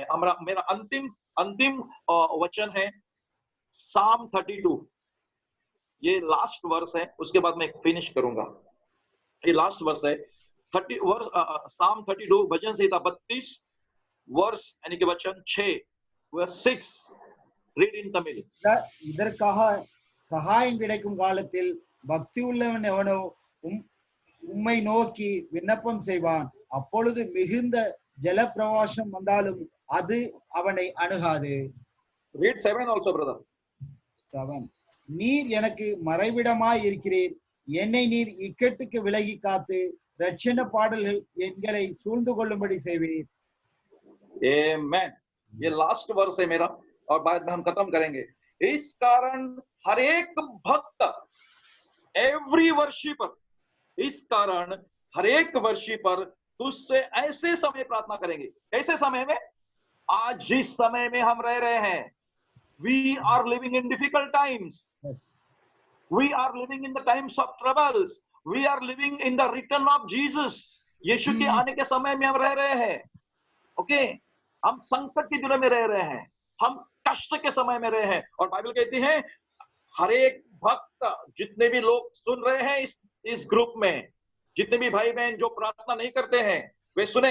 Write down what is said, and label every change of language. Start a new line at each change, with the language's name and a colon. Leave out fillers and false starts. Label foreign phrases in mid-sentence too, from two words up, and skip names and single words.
Hindi: मेरा अंतिम वचन है साम 32। ये
English: last verse
Hindi: है, उसके बाद मैं फिनिश करूंगा। ये
English: last verse
Hindi: है, साम 32 भजन संहिता 32 वर्स यानी कि वचन 6 वर्स 6।
English: Read in Tamil.
Tamil: இதற்காக சகாயம் கிடைக்கும் காலத்தில் பக்தி உள்ளவன் எவனோ உம்மை நோக்கி விண்ணப்பம் செய்வான், அப்பொழுது மிகுந்த ஜல பிரவாசம் வந்தாலும் அது அவனை அணுகாது.
English: Read 7 also, brother. 7.
Tamil: நீர் எனக்கு மறைவிடமாய் இருக்கிறீர், என்னை நீர் இக்கட்டுக்கு விலகி காத்து ரட்சண பாடல்கள் எங்களை சூழ்ந்து கொள்ளும்படி செய்வீர்.
English: Amen.
Hindi: ये
English: last verse
Hindi: है मेरा और बाद में हम खत्म करेंगे। इस कारण हर एक भक्त,
English: every worshipper,
Hindi: इस कारण हर एक वर्शिपर तुझसे ऐसे समय प्रार्थना करेंगे। ऐसे समय में, आज जिस समय में हम रह रहे हैं,
English: we are living in difficult times. Yes. We are living in the times of troubles. We are living in the return of Jesus.
Hindi: यीशु के आने के समय में हम रह रहे हैं। ओके, हम संकट के दिनों में रह रहे हैं, हम कष्ट के समय में रहे हैं। और बाइबल कहती है हर एक भक्त, जितने भी लोग सुन रहे हैं इस ग्रुप में, जितने भी भाई बहन जो प्रार्थना नहीं करते हैं, वे सुने।